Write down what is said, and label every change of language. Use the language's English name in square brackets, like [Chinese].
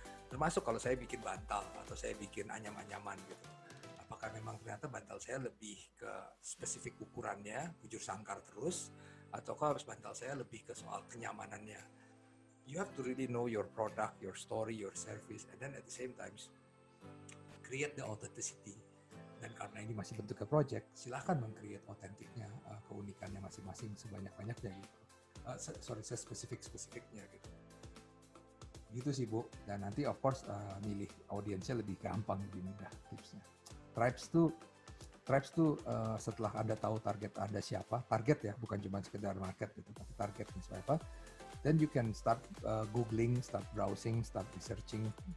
[Indonesian] Termasuk kalau saya bikin bantal atau saya bikin anyam-anyaman gitu, apakah memang ternyata bantal saya lebih ke spesifik ukurannya, bujur sangkar terus, ataukah harus bantal saya lebih ke soal kenyamanannya. [English] You have to really know your product, your story, your service, and then at the same time create the authenticity. [Indonesian] Dan karena ini masih bentuknya project, silahkan meng-create otentiknya, keunikannya masing-masing sebanyak-banyaknya gitu. Spesifik-spesifiknya gitu. Gitu sih Bu. Dan nanti of course milih audiensnya lebih gampang, lebih mudah tipsnya. Tribes tuh setelah Anda tahu target Anda siapa, target ya, bukan cuma sekedar market gitu, tapi targetnya siapa, [English] then you can start googling, start browsing, start researching.